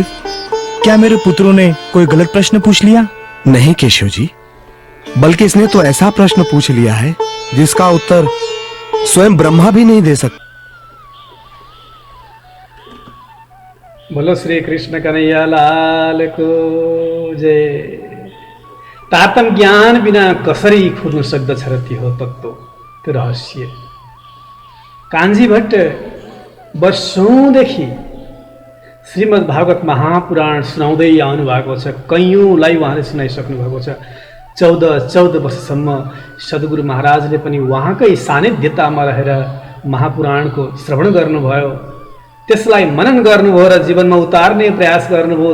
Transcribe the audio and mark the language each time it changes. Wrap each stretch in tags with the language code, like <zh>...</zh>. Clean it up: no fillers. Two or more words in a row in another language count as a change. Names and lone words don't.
<hi>क्या मेरे पुत्रों ने कोई गलत प्रश्न पूछ लिया? नहीं केशव जी, बल्कि इसने तो ऐसा प्रश्न पूछ लिया है जिसका उत्तर स्वयं ब्रह्मा भी नहीं दे सकता। बोलो श्री कृष्ण कन्हैया लाल को जय।</hi> <ne>तातम ज्ञान बिना कसरी खुल्न सक्दछ र त्यो तत्त्व, त्यो रहस्य। कान्छी भट्ट वर्षौंदेखि श्रीमद् भागवत महापुराण सुनाउँदै आउनु भएको छ। कैयौँलाई उहाँले सुनाइसक्नु भएको छ। 14 वर्षसम्म सद्गुरु महाराजले पनि उहाँकै सानिध्यतामा रहेर महापुराणको श्रवण गर्नुभयो, त्यसलाई मनन गर्नुभयो र जीवनमा उतार्ने प्रयास गर्नुभयो।</ne>